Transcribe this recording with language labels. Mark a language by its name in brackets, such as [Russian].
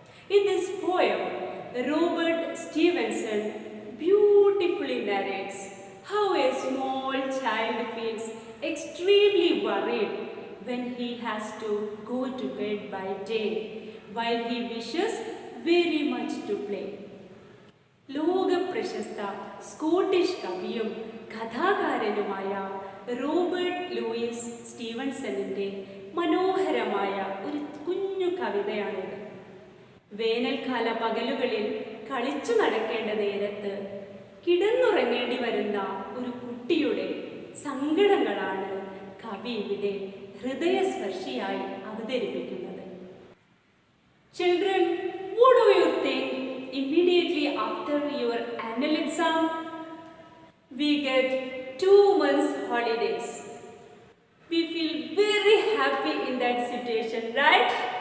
[English] In this poem, Robert Stevenson beautifully narrates how a small child feels extremely worried when he has to go to bed by day while he wishes very much to play. [Malayalam] ലോകപ്രശസ്ത Scottish കവിയും കഥാകാരനുമായ Robert Luis സ്റ്റീവൻസണിൻ്റെ മനോഹരമായ ഒരു കുഞ്ഞു കവിതയാണിത്. വേനൽക്കാല പകലുകളിൽ കളിച്ചു നടക്കേണ്ട നേരത്ത് കിടന്നുറങ്ങേണ്ടി വരുന്ന ഒരു കുട്ടിയുടെ സങ്കടങ്ങളാണ് കവി ഇവിടെ ഹൃദയസ്പർശിയായി അവതരിപ്പിക്കുന്നത്. [English] Children, what do you think immediately after your annual exam? We get 2 months holidays. We feel very happy in that situation, right?